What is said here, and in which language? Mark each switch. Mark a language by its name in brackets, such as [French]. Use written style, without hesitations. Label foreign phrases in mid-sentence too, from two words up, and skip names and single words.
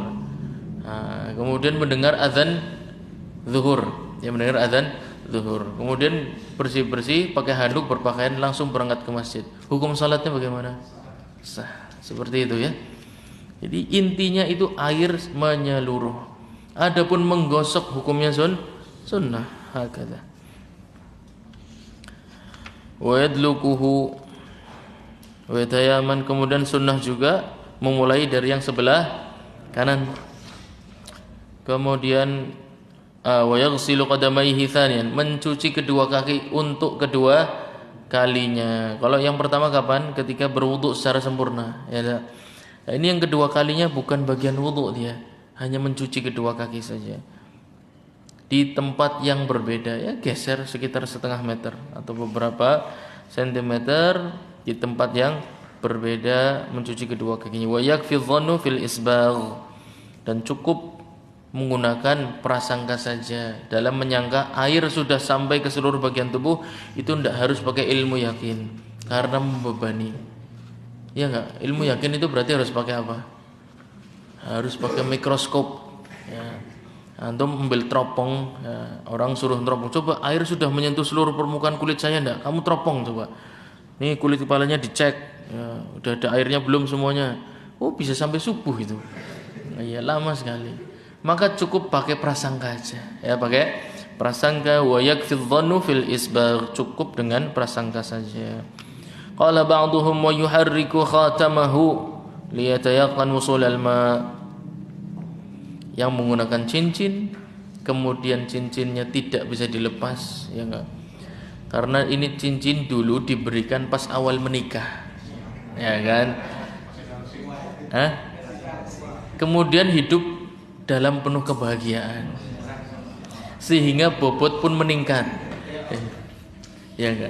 [Indonesian] Kemudian mendengar azan zuhur, kemudian bersih-bersih, pakai handuk, berpakaian, langsung berangkat ke masjid. Hukum salatnya bagaimana? Sah, seperti itu ya. Jadi intinya itu air menyeluruh. Adapun menggosok hukumnya sunnah. [Arabic] هكذا. ويدلكه ويتيامن, [Indonesian] kemudian sunnah juga memulai dari yang sebelah kanan. [Arabic] Kemudian ويغسل قدميه ثانيا, [Indonesian] mencuci kedua kaki untuk kedua kalinya. Kalau yang pertama kapan? Ketika berwudu secara sempurna, ya. Nah, ini yang kedua kalinya bukan bagian wudu, dia hanya mencuci kedua kaki saja. Di tempat yang berbeda, ya, geser sekitar setengah meter atau beberapa sentimeter di tempat yang berbeda, mencuci kedua kakinya. [Arabic] ويكفي الظن في الإسباغ, [Indonesian] dan cukup menggunakan prasangka saja. Dalam menyangka air sudah sampai ke seluruh bagian tubuh, itu tidak harus pakai ilmu yakin karena membebani. Ya enggak? Ilmu yakin itu berarti harus pakai apa? Harus pakai mikroskop. Ya. Antum ambil teropong, ya. Orang suruh teropong, coba air sudah menyentuh seluruh permukaan kulit saya enggak? Kamu teropong coba. Nih kulit kepalanya dicek, ya, udah ada airnya belum semuanya. Oh bisa sampai subuh itu. Nah, ya lama sekali. Maka cukup pakai prasangka aja. Ya pakai prasangka, [Arabic] ويكفي الظن في الإسباغ, [Indonesian] cukup dengan prasangka saja. [Arabic] قال بعضهم ويحرك خاتمه ليتيقن وصول الماء'. [Indonesian] Yang menggunakan cincin, kemudian cincinnya tidak bisa dilepas, ya enggak? Karena ini cincin dulu diberikan pas awal menikah, ya kan? Hah? Kemudian hidup dalam penuh kebahagiaan, sehingga bobot pun meningkat, ya enggak?